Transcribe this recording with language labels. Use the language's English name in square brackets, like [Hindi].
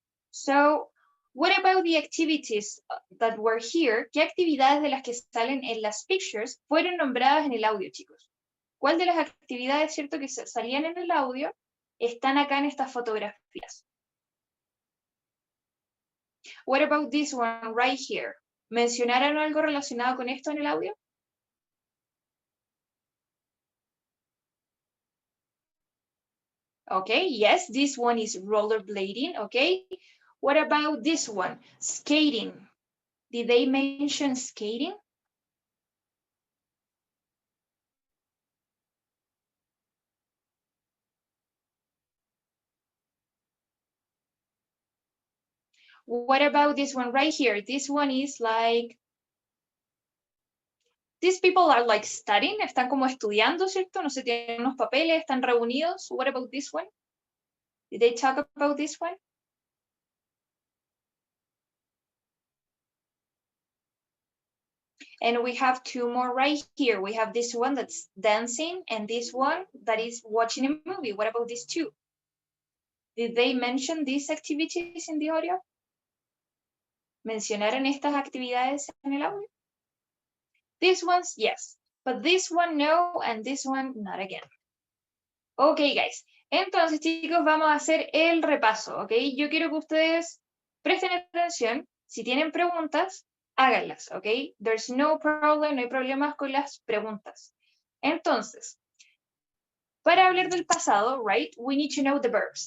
[English] So, what about the activities that were here? [Spanish] ¿Qué actividades de las que salen en las pictures fueron nombradas en el audio, chicos? ¿Cuál de las actividades, cierto, que salían en el audio están acá en estas fotografías? [English] What about this one right here? [Spanish] ¿Mencionaron algo relacionado con esto en el audio? [English] Okay, yes, this one is rollerblading, okay? What about this one? Skating. Did they mention skating? What about this one right here? This one is like, these people are like studying, [Spanish] están como estudiando, ¿cierto? No sé, tienen unos papeles, están reunidos. [English] What about this one? Did they talk about this one? And we have two more right here. We have this one that's dancing and this one that is watching a movie. What about these two? Did they mention these activities in the audio? [Spanish] ¿Mencionaron estas actividades en el audio? [English] These ones, yes. But this one, no, and this one, not again. Okay, guys. [Spanish] Entonces, chicos, vamos a hacer el repaso, ¿ok? Yo quiero que ustedes presten atención. Si tienen preguntas, háganlas, ¿ok? [English] There's no problem, [Spanish] no hay problemas con las preguntas. Entonces, para hablar del pasado, [English] right, we need to know the verbs.